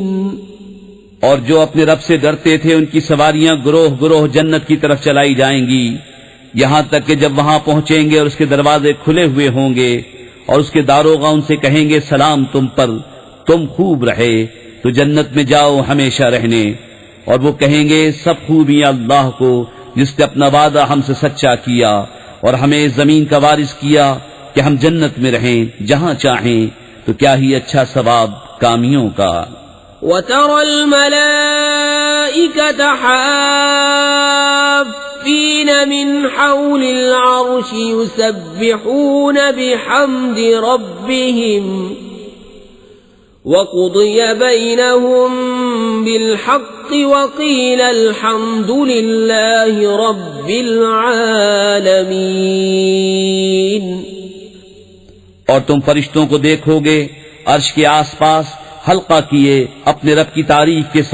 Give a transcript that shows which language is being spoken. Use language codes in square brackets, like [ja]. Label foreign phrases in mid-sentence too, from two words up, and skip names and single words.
[hi] और जो अपने रब से डरते थे उनकी सवारियां गुरोह गुरोह जन्नत की तरफ चलाई जाएंगी, यहाँ तक कि जब वहां पहुंचेंगे और उसके दरवाजे खुले हुए होंगे और उसके दारोगा उनसे कहेंगे, सलाम तुम पर, तुम खूब रहे, तो जन्नत में जाओ हमेशा रहने। और वो कहेंगे, सब खूबियां अल्लाह को जिसने अपना वादा हमसे सच्चा किया और हमें जमीन का वारिस किया कि हम जन्नत में रहें जहां चाहें, तो क्या ही अच्छा सवाब कामियों का। [ar] وترى الملائكة حافين من حول العرش يسبحون بحمد ربهم وقضي بينهم بالحق وقيل الحمد لله رب العالمين. [hi] और तुम फरिश्तों को देखोगे अर्श के आसपास हल्का किए अपने रब की तारीफ के साथ।